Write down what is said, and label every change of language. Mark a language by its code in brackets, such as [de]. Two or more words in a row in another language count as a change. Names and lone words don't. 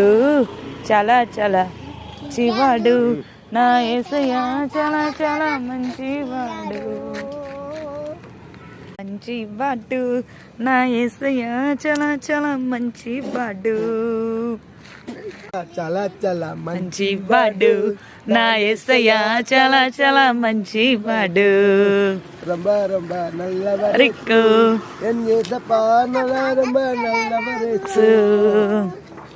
[te] చాలా చాలా మంచివాడు నా యేసయ్యా, చాలా చాలా మంచివాడు. మంచివాడు నా యేసయ్యా, చాలా చాలా మంచివాడు. చాలా చాలా మంచివాడు నా యేసయ్యా, చాలా చాలా మంచివాడు. [ta] ரொம்ப ரொம்ப நல்லவர் రిక్కు என் ஏசப்பா நல்ல ரொம்ப நல்லவர்.